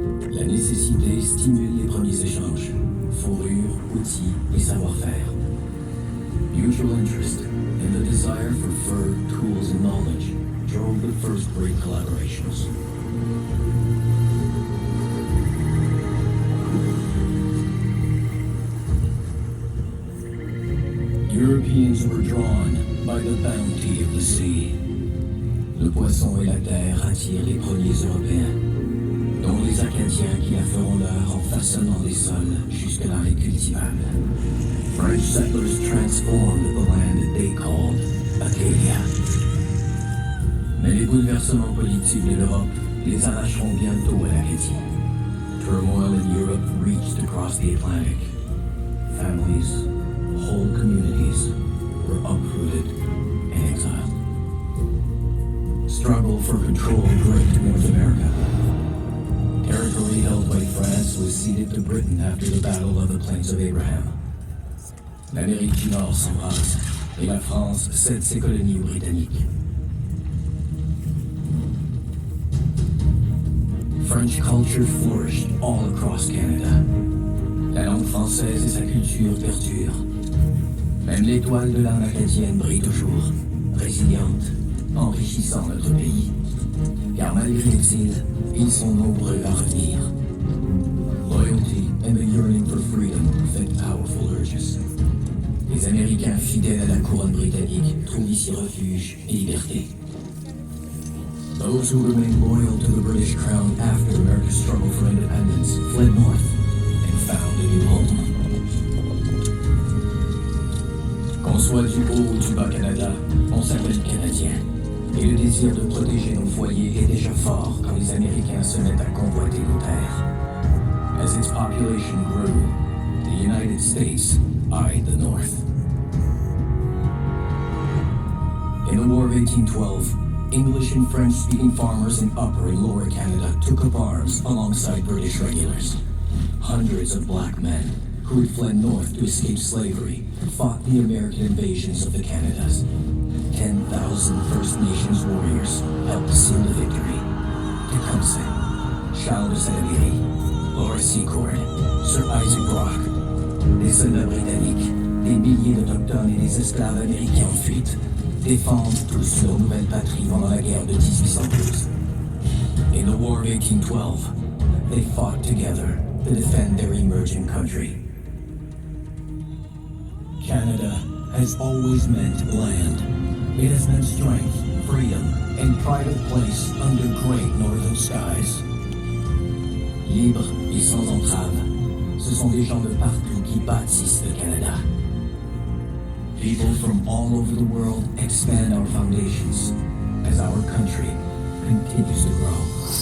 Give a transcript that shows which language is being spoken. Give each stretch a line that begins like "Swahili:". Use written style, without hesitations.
French: La nécessité stimule les premiers échanges, fourrure, outils et savoir-faire.
English: Mutual interest and the desire for fur, tools and knowledge drove the first great collaborations. Europeans were drawn by the bounty of the sea.
French: Le poisson et la terre attirent les premiers Européens, dont les Acadiens qui la feront leur en façonnant des sols jusque-là incultivables.
English: French settlers transformed the land they called Acadia.
French: Mais les bouleversements politiques de l'Europe les arracheront bientôt à l'Acadie.
English: Turmoil in Europe reached across the Atlantic. Families, whole communities were uprooted and exiled. Struggle for control gripped North America. Territory held by France was ceded to Britain after the Battle of the Plains of Abraham.
French: L'Amérique du Nord s'embrase et la France cède ses colonies aux Britanniques.
English: French culture flourished all across Canada.
French: La langue française et sa culture perdurent. Même l'étoile de l'âme acadienne brille toujours, résiliente, enrichissant notre pays. Car malgré l'exil, ils sont nombreux à revenir.
English: Loyalty and the yearning for freedom fait powerful urges.
French: Les Américains fidèles à la couronne britannique trouvent ici refuge et liberté.
English: Those who remained loyal to the British crown after America's struggle for independence fled north and found a new home.
French: Qu'on soit du haut ou du bas Canada, on s'appelle Canadien. Et le désir de protéger nos foyers est déjà fort quand les Américains se mettent à convoiter nos terres.
English: As its population grew, the United States eyed the North. In the War of 1812, English and French-speaking farmers in Upper and Lower Canada took up arms alongside British regulars. Hundreds of black men who had fled north to escape slavery fought the American invasions of the Canadas. 10,000 First Nations warriors helped seal the victory.
French: Tecumseh, Charles de Salaberry, Laura Secord, Sir Isaac Brock, des soldats britanniques, des milliers d'Autochtones et des esclaves américains en fuite défendent tous leur nouvelle patrie pendant la guerre de 1812.
English: In the War of 1812, they fought together to defend their emerging country. Canada has always meant land. It has meant strength, freedom, and pride of place under great northern skies.
French: Libres et sans entrave, ce sont des gens de partout qui bâtissent le Canada.
English: People from all over the world expand our foundations as our country continues to grow.